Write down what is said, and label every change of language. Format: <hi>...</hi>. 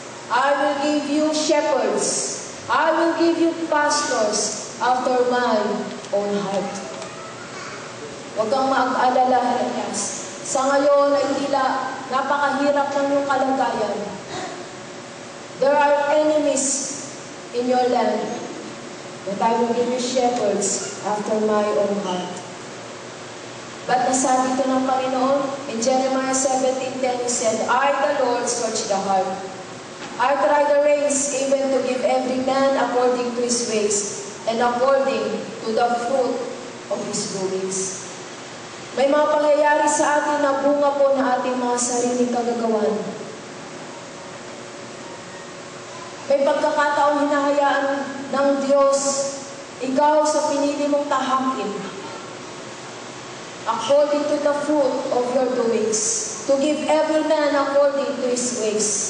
<en>I will give you shepherds. I will give you pastors after my own heart.</en> <tl>Huwag kang mag-alala, Jeremias. Sa ngayon ay tila napakahirap ng iyong kalagayan.</tl> <en>There are enemies in your land, but I will give you shepherds after my own heart. But</en> <tl>nasabi ito ng Panginoon,</tl> <en>in Jeremiah 17:10, He said, I, the Lord, search the heart. I try the reins, even to give every man according to his ways, and according to the fruit of his doings.</en> <tl>May mga pangyayari sa atin na bunga po na ating mga sariling kagagawan. May pagkakataong hinahayaan ng Diyos, ikaw sa pinili mong tahakin,</tl> <en>according to the fruit of your doings, to give every man according to his ways.</en>